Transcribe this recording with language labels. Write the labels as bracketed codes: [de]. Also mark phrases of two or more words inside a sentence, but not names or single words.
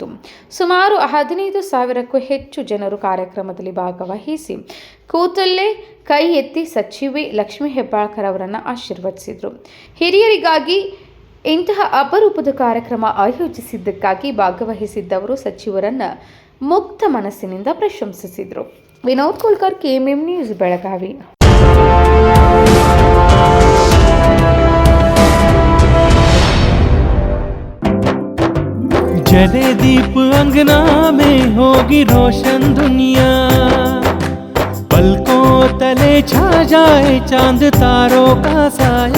[kn] ಸುಮಾರು 15,000ಕ್ಕೂ ಹೆಚ್ಚು ಜನರು ಕಾರ್ಯಕ್ರಮದಲ್ಲಿ ಭಾಗವಹಿಸಿ ಕೂತಲ್ಲೇ ಕೈ ಎತ್ತಿ ಸಚಿವೆ ಲಕ್ಷ್ಮೀ ಹೆಬ್ಬಾಳ್ಕರ್ ಅವರನ್ನು ಆಶೀರ್ವದಿಸಿದರು. ಹಿರಿಯರಿಗಾಗಿ ಇಂತಹ ಅಪರೂಪದ ಕಾರ್ಯಕ್ರಮ ಆಯೋಜಿಸಿದ್ದಕ್ಕಾಗಿ ಭಾಗವಹಿಸಿದ್ದವರು ಸಚಿವರನ್ನು ಮುಕ್ತ ಮನಸ್ಸಿನಿಂದ ಪ್ರಶಂಸಿಸಿದರು. ವಿನೋದ್ ಕುಲ್ಕರ್, ಕೆಎಂಎಂ ನ್ಯೂಸ್, ಬೆಳಗಾವಿ. [hi] जले दीप अंगना में होगी रोशन दुनिया, पलकों तले छा जाए चांद तारों का साया,